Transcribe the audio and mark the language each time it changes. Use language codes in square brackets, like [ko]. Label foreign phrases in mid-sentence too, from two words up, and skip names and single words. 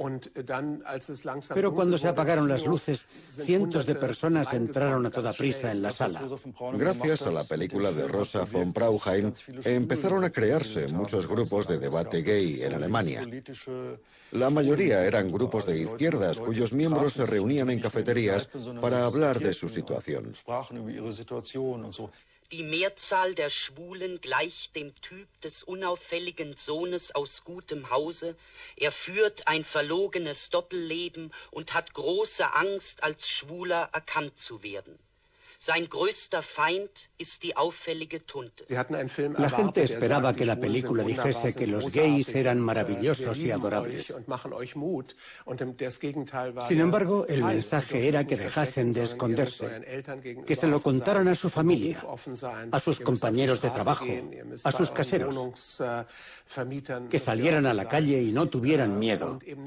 [es] Pero cuando se apagaron las luces, cientos de personas entraron a toda prisa en la sala. Gracias a la película de Rosa von Braunheim, empezaron a crearse muchos grupos de debate gay en Alemania. La mayoría eran grupos de izquierdas cuyos miembros se reunían en cafeterías para hablar de su situación. [de] Die Mehrzahl der Schwulen gleicht dem Typ des unauffälligen Sohnes aus gutem Hause. Er führt ein verlogenes Doppelleben und hat große Angst, als Schwuler erkannt zu werden. Sein größter Feind ist die auffällige Tunte. [es] La gente esperaba que la película dijese que los gays eran maravillosos y adorables. Sin embargo, el mensaje era que dejasen de esconderse, que se lo contaran a su familia, a sus compañeros de trabajo, a sus caseros, que salieran a la calle y no tuvieran miedo.